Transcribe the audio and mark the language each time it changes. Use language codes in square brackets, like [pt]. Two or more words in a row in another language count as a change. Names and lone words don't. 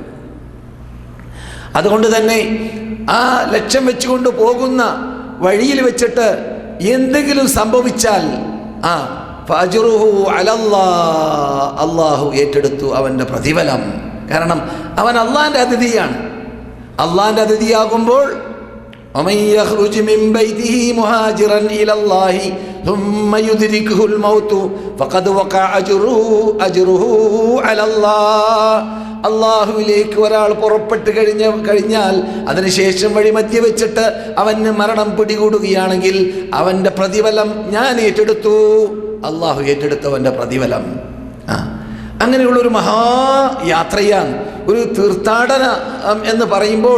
[ml] അതുകൊണ്ട് തന്നെ ആ ലക്ഷ്യം വെച്ചുകൊണ്ട് പോകുന്ന വഴിയിൽ വെച്ചിട്ട് എന്തെങ്കിലും സംഭവിച്ചാൽ [ar] فأجره على الله, [ml] അള്ളാഹു ഏറ്റെടുത്തു അവൻ്റെ പ്രതിഫലം. കാരണം അവൻ അള്ളാഹിൻ്റെ അതിഥിയാണ്. അള്ളാഹിൻ്റെ അതിഥിയാകുമ്പോൾ [ar] ومن يخرج من بيته مهاجرا إلى الله ثم يدركه الموت فقد وقع أجره على الله. [ml] അള്ളാഹുവിലേക്ക് ഒരാൾ പുറപ്പെട്ട് കഴിഞ്ഞാൽ അതിനുശേഷം വഴിമധ്യ വെച്ചിട്ട് അവന് മരണം പിടികൂടുകയാണെങ്കിൽ അവൻ്റെ പ്രതിഫലം ഞാൻ ഏറ്റെടുത്തു, അള്ളാഹു ഏറ്റെടുത്തവൻ്റെ പ്രതിഫലം. അങ്ങനെയുള്ളൊരു മഹായാത്രയാണ് ഒരു തീർത്ഥാടന എന്ന് പറയുമ്പോൾ.